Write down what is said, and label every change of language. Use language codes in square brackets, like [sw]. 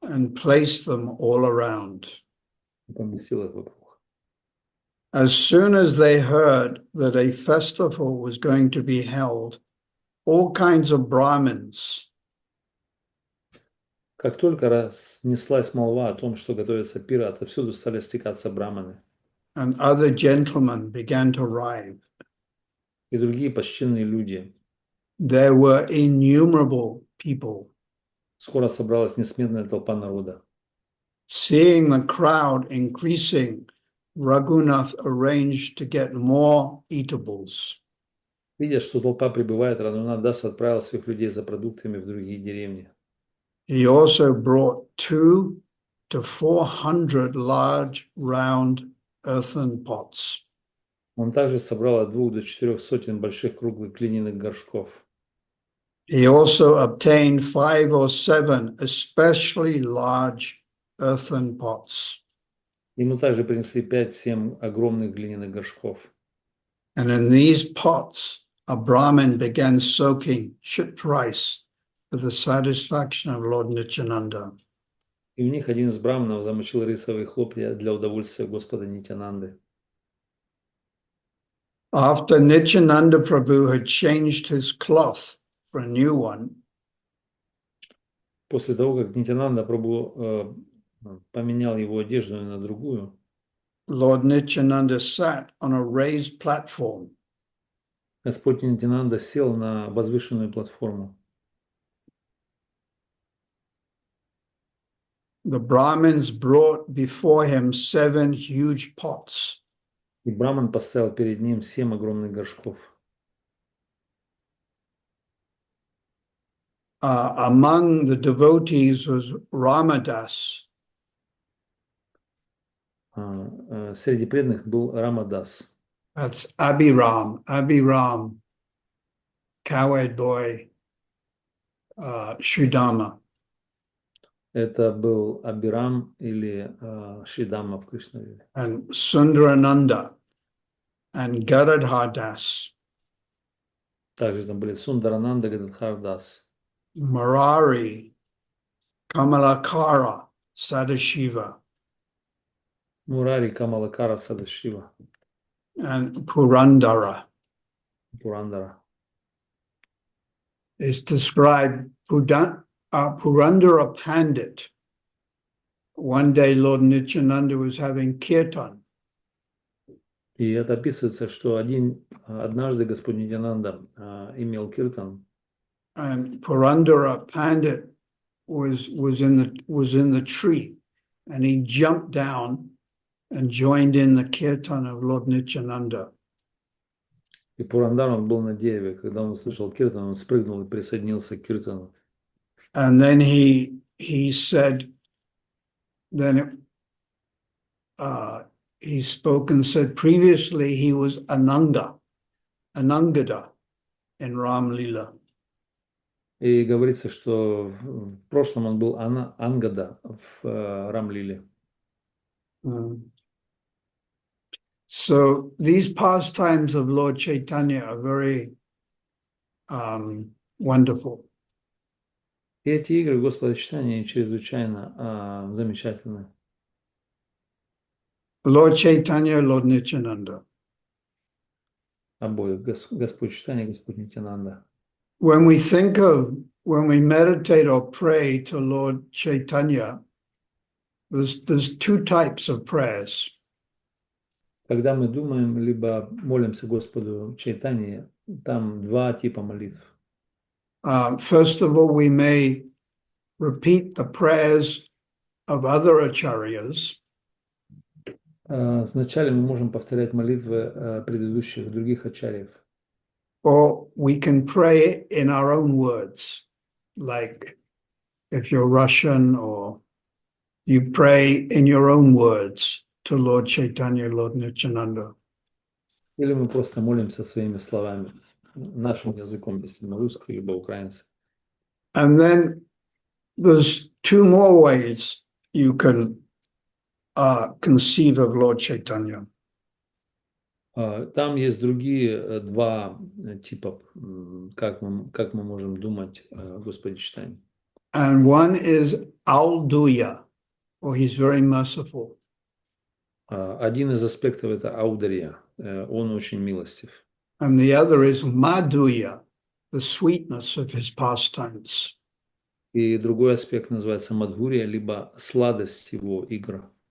[en] and placed them all around. [ru] и поместил их вокруг. [en] As soon as they heard that a festival was going to be held, all kinds of Brahmins [ru] Как только разнеслась молва о том, что готовится пир, отовсюду стали стекаться браманы, [en] and other gentlemen began to arrive. [ru] и другие почтенные люди. [en] There were innumerable people. [ru] Скоро собралась несметная толпа народа. [en] Seeing the crowd increasing, Raghunath arranged to get more eatables. [ru] Видя, что толпа прибывает, Рагунат Дас отправил своих людей за продуктами в другие деревни. [en] He also brought 200 to 400 large round earthen pots. [ru] Он также собрал от 2 до 4 сотен больших круглых глиняных горшков. [en] He also obtained 5 or 7 especially large earthen pots. [ru] Ему также принесли 5-7 огромных глиняных горшков. [en] And in these pots, a Brahmin began soaking chipped rice for the satisfaction of Lord Nityananda. [ru] И в них один из браманов замочил рисовые хлопья для удовольствия Господа Нитянанды. [en] After Nityananda Prabhu had changed his cloth for a new one, [ru] После того, как Нитянанда Прабху поменял его одежду на другую, [en] Lord Nityananda sat on a raised platform. [ru] Господь Нитянанда сел на возвышенную платформу. [en] The Brahmins brought before him 7 huge pots. [ru] И браман поставил перед ним 7 огромных горшков. [en] Among the devotees was Ramadas. [ru] Среди преданных был Рамадас. [en] That's Abhiram, cowherd boy, Sridhama. [ru] Это был Абирам или Шидама в Кришнавиле. [en] And Sundarananda and Garadhardas, [ru] Также там были Сундарананда, Гададхардас, [en] Murari, Kamalakara, Sadashiva, [ru] Мурари, Камалакара, Садашива, [en] and Purandara. [ru] Пурандара. [en] It's described Purandara Pandit. One day Lord Nityananda was having kirtan. [ru] И это описывается, что однажды Господь Нитянанда имел киртан, [en] And Purandara Pandit was in the tree, and he jumped down and joined in the kirtan of Lord Nityananda. [ru] и Пурандар, он был на дереве. Когда он услышал киртан, он спрыгнул и присоединился к киртану. [en] And then he said, he spoke and said previously he was Anangada in Ram Lila. [ru] И говорится, что в прошлом он был Ангада в Рамлиле. [en] So these pastimes of Lord Chaitanya are very wonderful. [ru] И эти игры Господа Чайтаньи чрезвычайно замечательны. [en] Lord Chaitanya, Lord Nityananda. [ru] Обоих, Господь Чайтанья и Господь Нитянанда. [en] when we meditate or pray to Lord Chaitanya, there's two types of prayers. [ru] Когда мы думаем, либо молимся Господу Чайтанье, там два типа молитв. [en] First of all, we may repeat the prayers of other acharyas. [ru] Вначале мы можем повторять молитвы предыдущих других ачарьев. [en] Or we can pray in our own words, like if you're Russian, or you pray in your own words to Lord Chaitanya, Lord Nityananda. [ru] Или мы просто молимся своими словами, нашим языком, если мы русские, либо украинцы. [en] And then there's two more ways you can conceive of Lord Chaitanya. [ru] Там есть другие два типа, как мы можем думать о Господе Чайтанье. [en] And one is Alduya, or he's very merciful. [ru] Один из аспектов – это аударья, он очень милостив. [en] And the other is Madhuya, the sweetness of his pastimes. [ru] И другой аспект называется мадхурия, либо сладость его игр.